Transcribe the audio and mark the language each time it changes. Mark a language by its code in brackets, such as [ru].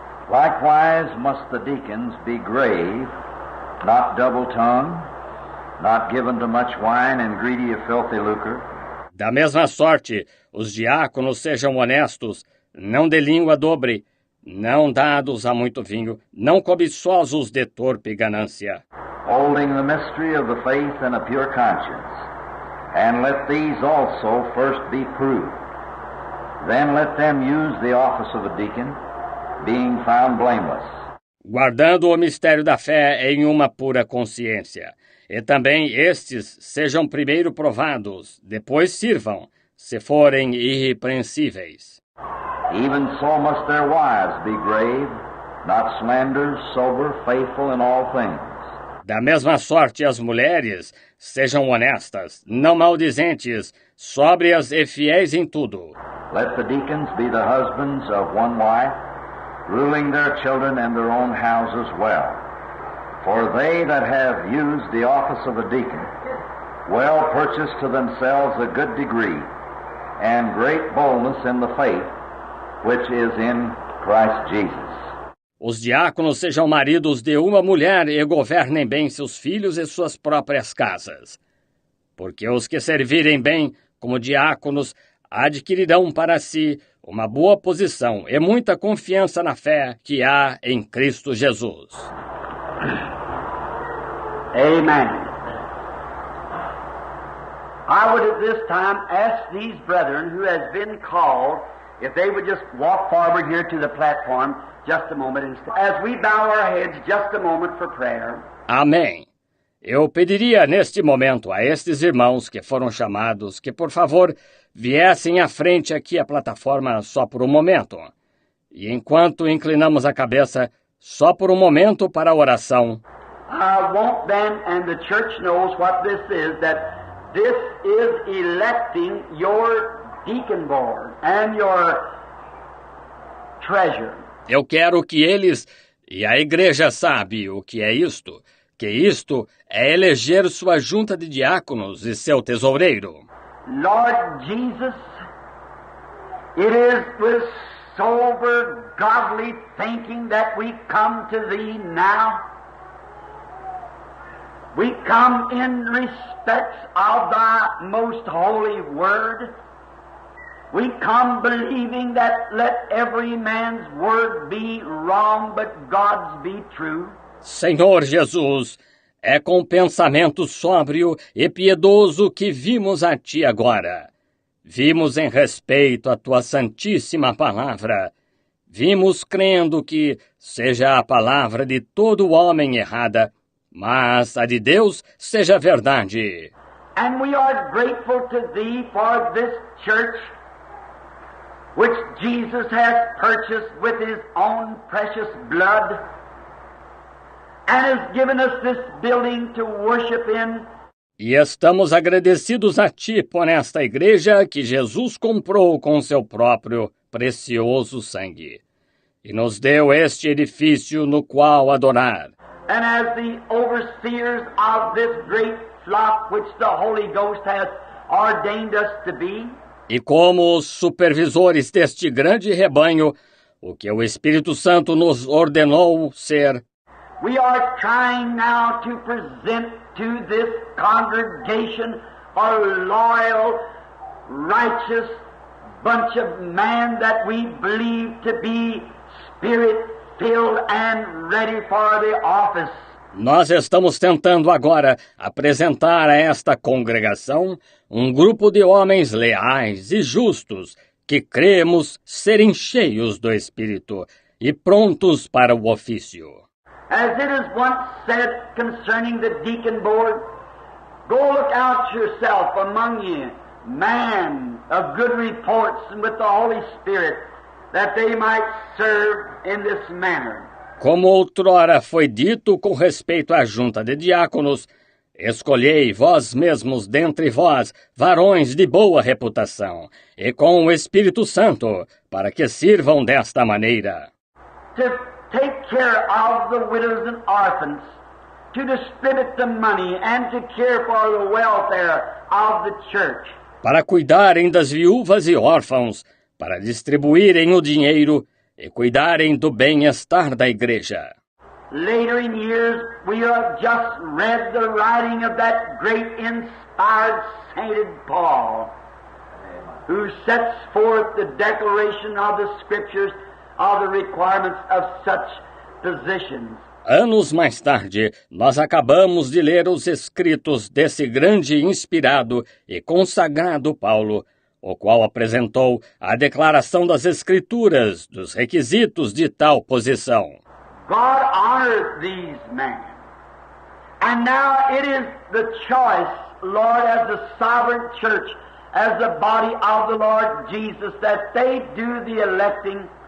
[en] Likewise must the deacons be grave, not double-tongued, not given to much wine and greedy of filthy lucre, [pt] Da mesma sorte, os diáconos sejam honestos, não de língua dobre, não dados a muito vinho, não cobiçosos de torpe ganância, [en] holding the mystery of the faith in a pure conscience. And let these also first be proved. Then let them use the office of a deacon, being found blameless. [pt] guardando o mistério da fé em uma pura consciência. E também estes sejam primeiro provados, depois sirvam, se forem irrepreensíveis. [en] Even so must their wives be grave, not slanderers, sober, faithful in all things. [pt] Da mesma sorte as mulheres sejam honestas, não maldizentes, sóbrias e fiéis em tudo. [en] Let the deacons be the husbands of one wife, ruling their children and their own houses well. For they that have used the office of a deacon well purchase to themselves a good degree and great boldness in the faith which is in Christ Jesus. [pt] Os diáconos sejam maridos de uma mulher e governem bem seus filhos e suas próprias casas. Porque os que servirem bem como diáconos adquirirão para si uma boa posição e muita confiança na fé que há em Cristo Jesus. [en] Amen. I would at this time ask these brethren who has been called if they would just walk forward here to the platform just a moment as we bow our heads just a moment for prayer. [pt] Amém. Eu pediria neste momento a estes irmãos que foram chamados que, por favor, viessem à frente aqui à plataforma só por um momento. E enquanto inclinamos a cabeça, só por um momento para a oração. [en] I want them, and the church knows what this is, that this is electing your deacon board and your treasure. [pt] Eu quero que eles, e a igreja sabe o que é isto, que isto é eleger sua junta de diáconos e seu tesoureiro. [en] Lord Jesus, it is with sober, godly thinking that we come to Thee now. We come in respect of Thy most holy word. We come believing that let every man's word be wrong, but God's be true. [pt] Senhor Jesus, é com pensamento sóbrio e piedoso que vimos a Ti agora. Vimos em respeito à Tua santíssima palavra. Vimos crendo que seja a palavra de todo homem errada, mas a de Deus seja verdade. [en] And we are grateful to Thee for this church which Jesus has purchased with His own precious blood and has given us this building to worship in. [pt] E estamos agradecidos a Ti por esta igreja que Jesus comprou com seu próprio precioso sangue. E nos deu este edifício no qual adorar. [en] And as the overseers of this great flock which the Holy Ghost has ordained us to be, [pt] E como os supervisores deste grande rebanho, o que o Espírito Santo nos ordenou ser, [en] we are trying now to present to this congregation a loyal, righteous bunch of men that we believe to be Spirit-filled and ready for the office. [pt] nós estamos tentando agora apresentar a esta congregação um grupo de homens leais e justos que cremos serem cheios do Espírito e prontos para o ofício. [en] As it is once said concerning the deacon board, go look out yourself among you, man of good reports and with the Holy Spirit, that they might serve in this manner. [pt] Como outrora foi dito com respeito à junta de diáconos, escolhei vós mesmos dentre vós varões de boa reputação, e com o Espírito Santo, para que sirvam desta maneira. [en] To take care of the widows and orphans, to distribute the money and to care for the welfare of the church. [pt] Para cuidarem das viúvas e órfãos, para distribuírem o dinheiro e cuidarem do bem-estar da igreja. [en] Later in years, we have just read the writing of that great inspired sainted Paul, who sets forth the declaration of the Scriptures of the requirements of such positions. [pt] Anos mais tarde, nós acabamos de ler os escritos desse grande inspirado e consagrado Paulo, o qual apresentou a declaração das Escrituras dos requisitos de tal posição. [en] God honored these men. And now it is the choice, Lord, as the sovereign church, as the body of the Lord Jesus, that they do the electing.